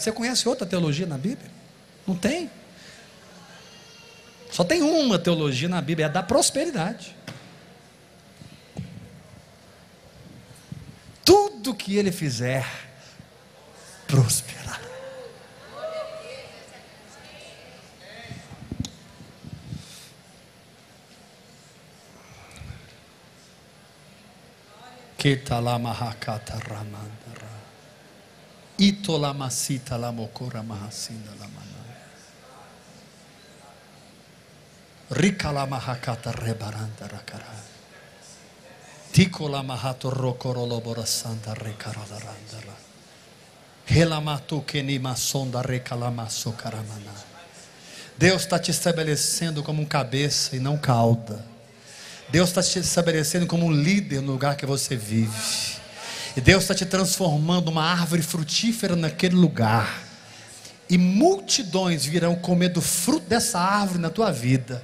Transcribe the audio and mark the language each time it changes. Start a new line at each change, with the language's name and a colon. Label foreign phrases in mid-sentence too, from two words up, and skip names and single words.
Portuguese: Você conhece outra teologia na Bíblia? Não tem. Só tem uma teologia na Bíblia, é a da prosperidade. Tudo que ele fizer, prosperará. Ketalamahakata ramandara. Itolamasita lamokora mahasinda lamana. Rikalamahakata rebaranda rakara. Tikolamahatu rokorolobora santa rekaradarandara. Helamatu kenima sonda rekalamaso karamana. Deus está te estabelecendo como um cabeça e não cauda. Deus está te estabelecendo como um líder no lugar que você vive. E Deus está te transformando uma árvore frutífera naquele lugar. E multidões virão comer do fruto dessa árvore na tua vida.